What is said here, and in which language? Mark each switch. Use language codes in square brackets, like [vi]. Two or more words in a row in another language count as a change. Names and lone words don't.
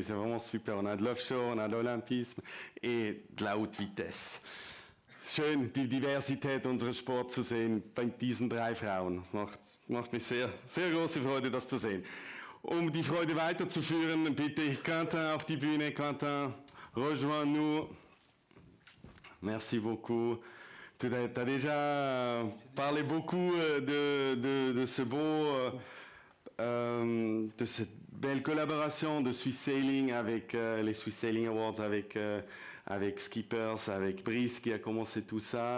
[fr] C'est vraiment super. On a de l'offshore, on a de l'olympisme et de la haute vitesse. [de] Schön, die Diversität unseres Sports zu sehen bei diesen 3 Frauen. Macht mich sehr, sehr große Freude, das zu sehen. Um die Freude weiterzuführen, bitte ich Quentin auf die Bühne. [fr] Quentin, rejoins-nous. Merci beaucoup. Tu as déjà parlé beaucoup de ce beau de cette belle collaboration de Swiss Sailing avec les Swiss Sailing Awards, avec Skippers, avec Brice qui a commencé tout ça.